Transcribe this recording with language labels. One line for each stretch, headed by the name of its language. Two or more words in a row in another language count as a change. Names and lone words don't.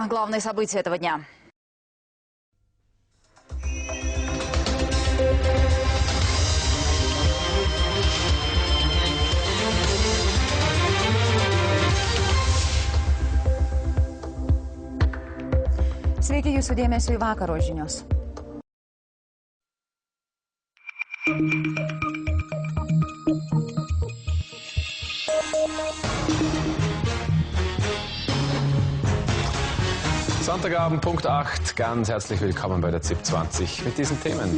Russian: Главные события этого дня.
Lithuanian: Sveiki, jūsų dėmesio į vakaro žinios.
German: Sonntagabend, Punkt 8. Ganz herzlich willkommen bei der ZIP 20 mit diesen Themen.